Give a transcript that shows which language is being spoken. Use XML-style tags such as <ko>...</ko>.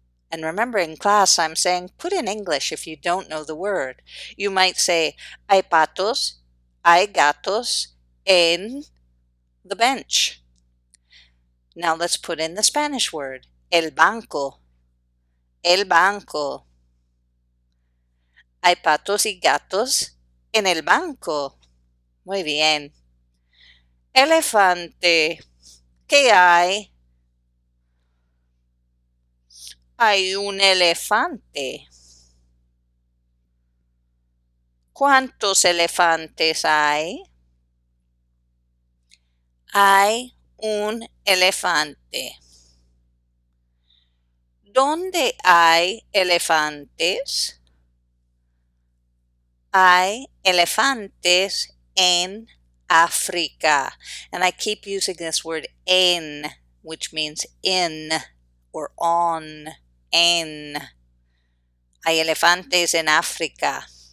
<en>And remember, in class, I'm saying put in English if you don't know the word. You might say,</en> <es>hay patos, hay gatos en</es> <en>the bench. Now let's put in the Spanish word, el banco.</en> <es>El banco. Hay patos y gatos en el banco. Muy bien. Elefante. ¿Qué hay? Hay un elefante. ¿Cuántos elefantes hay? Hay un elefante. ¿Dónde hay elefantes? Hay elefantes en Africa.</es> <en>And I keep using this word en, which means in or on.</en> <es>En. Hay elefantes en África.</es>